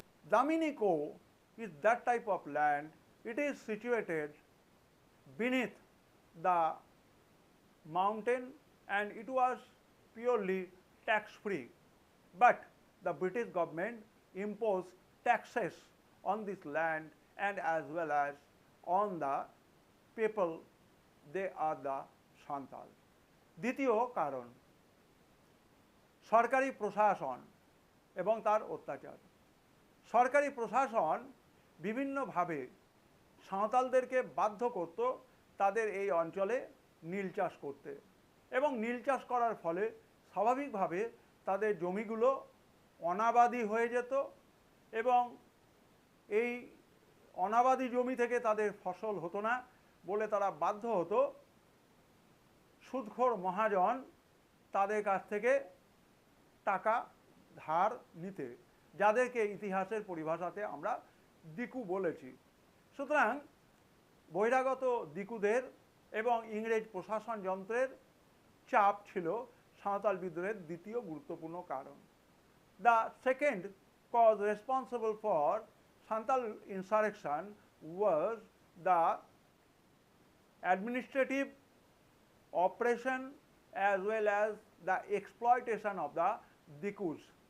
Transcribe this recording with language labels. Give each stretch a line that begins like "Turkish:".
English: Damini Koh is that type of land. It is situated beneath the mountain and it was purely tax-free. But the British government imposed taxes on this land and as well as on the people, they are the Santal.
Bangla: দ্বিতীয় কারণ, সরকারি প্রশাসন এবং তার অত্যাচার। সরকারি প্রশাসন বিভিন্নভাবে সাঁওতালদেরকে বাধ্য করত তাদের এই অঞ্চলে নীল চাষ করতে এবং নীল চাষ করার ফলে স্বাভাবিকভাবে তাদের জমিগুলো অনাবাদি হয়ে যেত এবং এই অনাবাদি জমি থেকে তাদের ফসল হতো না বলে তারা বাধ্য হতো সুদখোর মহাজন তাদের কাছ থেকে টাকা ধার নিতে, যাদেরকে ইতিহাসের পরিভাষাতে আমরা দিকু বলেছি। সুতরাং বহিরাগত দিকুদের এবং ইংরেজ প্রশাসন যন্ত্রের চাপ ছিল সাঁওতাল বিদ্রোহের দ্বিতীয় গুরুত্বপূর্ণ কারণ।
English: The second cause responsible for Santhal insurrection was the administrative oppression as well as the exploitation of the Dikus.